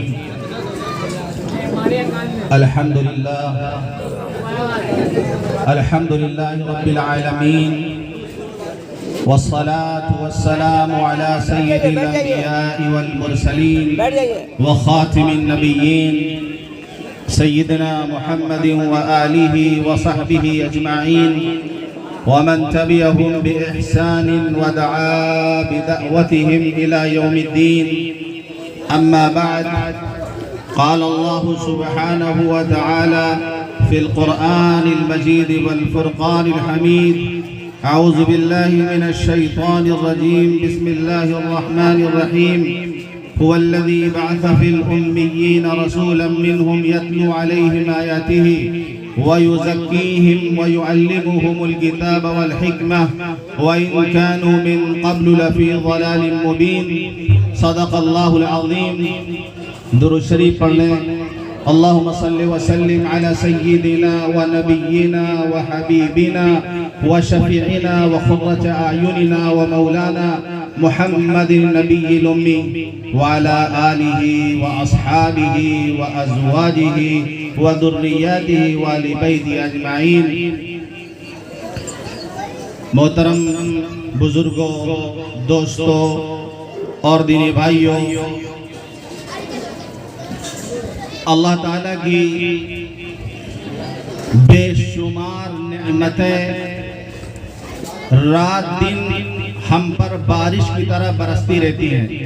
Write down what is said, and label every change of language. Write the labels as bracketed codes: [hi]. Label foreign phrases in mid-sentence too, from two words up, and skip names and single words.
[ar] الحمد لله رب العالمين والصلاة والسلام على سيد الأنبياء والمرسلين وخاتم النبيين سيدنا محمد وآله وصحبه أجمعين ومن تبعهم بإحسان ودعا بدعوتهم إلى يوم الدين. أما بعد، قال الله سبحانه وتعالى في القرآن المجيد والفرقان الحميد. أعوذ بالله من الشيطان الرجيم. بسم الله الرحمن الرحيم. هو الذي بعث في الأميين رسولا منهم يتلو عليهم آياته ويزكيهم ويعلمهم الكتاب والحكمة وإن كانوا من قبل لفي ضلال مبين. صدق الله العظيم. [ur] درود شریف پڑھ لیں. [ar] اللهم صل وسلم على سيدنا ونبينا وحبيبنا وشفيعنا وقرة أعيننا ومولانا محمد النبي الأمي وعلى آله وأصحابه وأزواجه وذريته وأهل بيته أجمعين. [ur] محترم بزرگو، دوستو اور دینی بھائیو، اللہ تعالیٰ کی بے شمار نعمتیں رات دن ہم پر بارش کی طرح برستی رہتی ہیں.